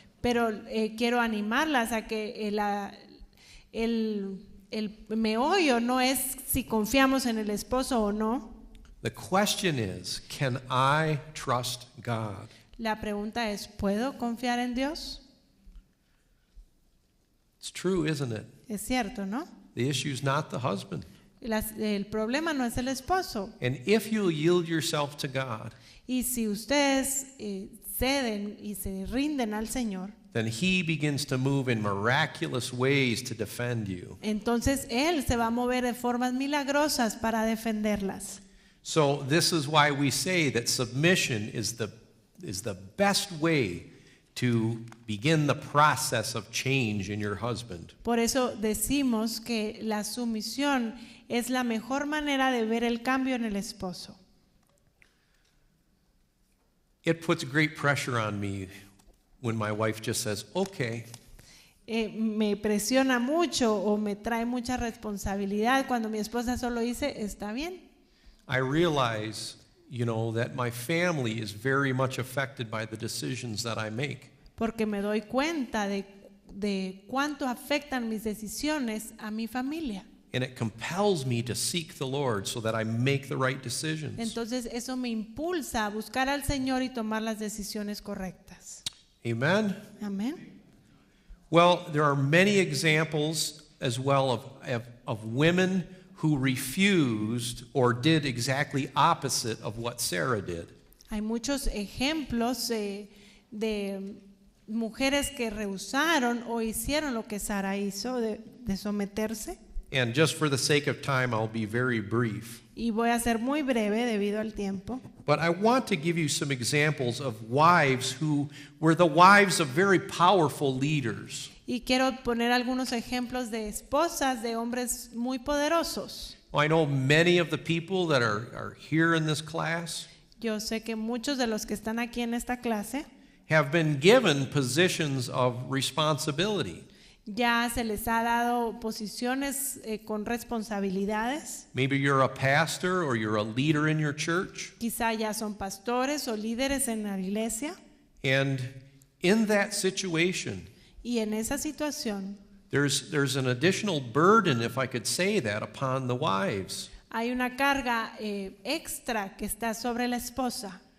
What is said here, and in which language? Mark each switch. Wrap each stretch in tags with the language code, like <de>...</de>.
<es>Pero quiero animarlas a que el meollo no es si confiamos en el esposo o no.</es> <en>The question is, can I trust God?</en> <es>La pregunta es, ¿puedo confiar en Dios?</es> <en>It's true, isn't it?</en> <es>Es cierto, ¿no?</es> <en>The issue is not the husband.</en> <es>El problema no es el esposo.</es> <en>And if you'll yield yourself to God,</en> <es>Y si ustedes ceden y se rinden al Señor,</es> <en>then He begins to move in miraculous ways to defend you.</en> <es>entonces Él se va a mover de formas milagrosas para defenderlas.</es> <en>So this is why we say that submission is the best way to begin the process of change in your husband.</en> <es>Por eso decimos que la sumisión es la mejor manera de ver el cambio en el esposo.</es> <en>It puts great pressure on me when my wife just says, okay.</en> <es>Me presiona mucho o me trae mucha responsabilidad cuando mi esposa solo dice, está bien.</es> <en>I realize, you know, that my family is very much affected by the decisions that I make.</en> <es>Porque me doy cuenta de cuánto afectan mis decisiones a mi familia.</es> <en>And it compels me to seek the Lord so that I make the right decisions.</en> <es>Entonces eso me impulsa a buscar al Señor y tomar las decisiones correctas.</es> <en>Amen?</en> <es>Amén.</es> <en>Well, there are many examples as well of women who refused or did exactly opposite of what Sarah did.</en> <es>Hay muchos ejemplos de mujeres que rehusaron o hicieron lo que Sara hizo de someterse.</es> <en>And just for the sake of time, I'll be very brief.</en> <es>Y voy a ser muy breve debido al tiempo.</es> <en>But I want to give you some examples of wives who were the wives of very powerful leaders.</en> <es>Y quiero poner algunos ejemplos de esposas de hombres muy poderosos.</es> <en>Well, I know many of the people that are here in this class</en> <es>Yo sé que muchos de los que están aquí en esta clase</es> <en>have been given positions of responsibility.</en> <es>ya se les ha dado posiciones con responsabilidades.</es> <en>Maybe you're a pastor or you're a leader in your church.</en> <es>Quizá ya son pastores o líderes en la iglesia.</es> <en>And in that situation,</en> <es>Y en esa situación</es> <en>there's an additional burden, if I could say that, upon the wives.</en> <es>hay una carga extra que está sobre la esposa.</es>